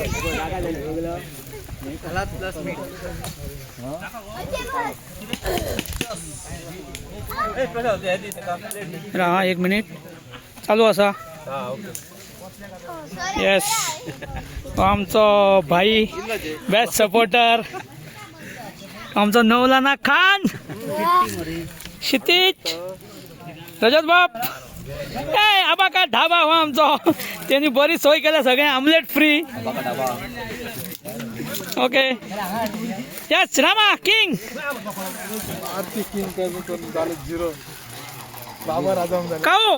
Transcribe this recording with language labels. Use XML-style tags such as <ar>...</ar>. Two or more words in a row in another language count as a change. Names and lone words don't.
<kok>राहा एक मिनिट, चालू आसा. येस, आमचो भाई</kok> <en>best supporter</en> <kok>आमचो नवलाना खान, क्षितिज, रजत बाप. ए आबाका ढाबा हो आमचो, त्यांनी बरी सोय केल्या, सगळे</kok> <en>omelette free. okay, yes Rama King. काऊ</en>